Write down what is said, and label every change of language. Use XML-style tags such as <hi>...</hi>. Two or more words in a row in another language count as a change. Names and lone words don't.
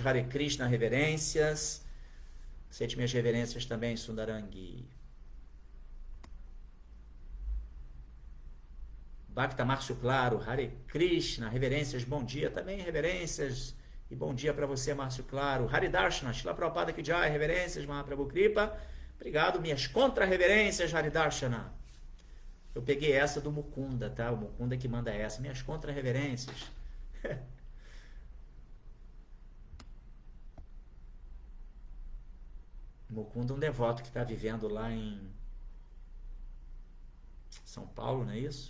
<pt>Hare Krishna, reverências. Aceite minhas reverências também, Sundarangi. Bhakta Márcio Claro, Hare Krishna, reverências, bom dia também, reverências. E bom dia para você, Márcio Claro. Hari Darshana, Srila Prabhupada</pt> <hi>Ki Jai,</hi> <pt>reverências, Mahaprabhu Kripa. Obrigado, minhas contra-reverências, Hari Darshana. Eu peguei essa do Mukunda, tá? O Mukunda que manda essa. Minhas contra-reverências. Mukunda, um devoto que está vivendo lá em São Paulo, não é isso?</pt>